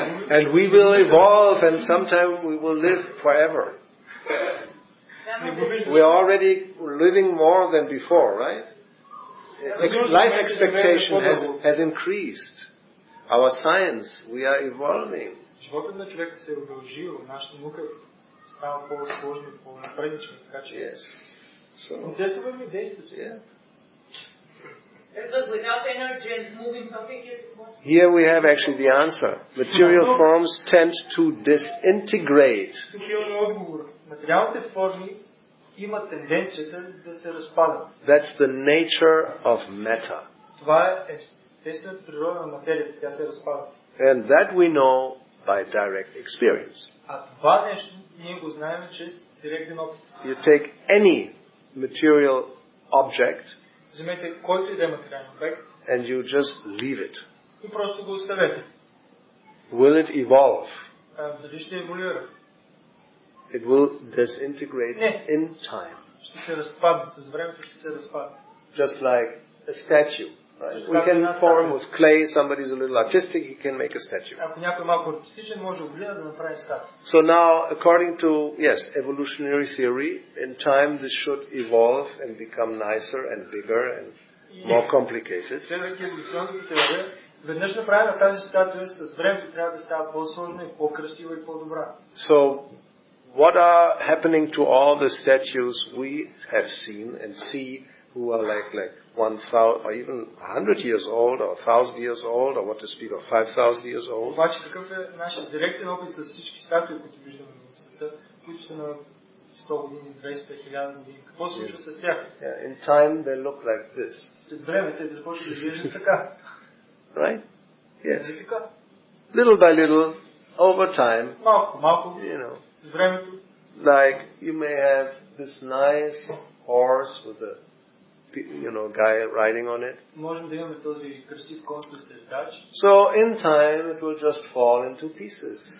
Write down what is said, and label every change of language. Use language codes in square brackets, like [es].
[en] And we will evolve, and sometime we will live forever. We are already living more than before, right? Life expectation has increased. Our science, we are evolving. [bg] Животът на човека се е удължил, нашата наука става по-сложна и по-напреднична, така че... [en] Yes. So, [bg] действаме действия. [en] Yeah. But without energy and moving topic is possible. Here we have actually the answer. Material forms tend to disintegrate. [bg] Тук имаме отговор. Материалните форми имат тенденцията да се разпадат. [en] That's the nature of matter. [bg] Това е естествената природа на материята, тя се разпада. [en] And that we know by direct experience. [bg] А това нещо ние го знаем чрез директен опит. [en] You take any material object [bg] Вземете който и да е материален обект [en] and you just leave it. [bg] И просто го оставете. [en] Will it evolve? [bg] Дали ще еволюира? [en] It will disintegrate in time. [bg] Ще се разпадне, с времето ще се разпадне. [en] Just like a statue. Right? We can form with clay. Somebody's a little artistic, he can make a statue. [bg] Ако някой малко артистичен, може от глина да направи статуя. [en] So now, according to, evolutionary theory, in time this should evolve and become nicer and bigger and more complicated. [bg] Следвайки еволюционната теория, веднъж направена тази статуя с времето трябва да става по-сложна и по-красива и по-добра. [en] So, what are happening to all the statues we have seen and see who are like 1,000 or even 100 years old or 1,000 years old or what to speak of 5,000 years old? [bg] Обаче какъв е нашият директен опит с всички статуи, които виждаме в света, които са на 100 години, 200, 1000 години? Какво се случва с тях? [en] In time they look like this. [bg] След време те започват да изглеждат така. [en] Right? Yes. Little by little, over time, [bg] малко, с времето. [en] Like you may have this nice horse with a guy riding on it. [bg] Можем да имаме този красив кон с тездач. [en] So in time it will just fall into pieces.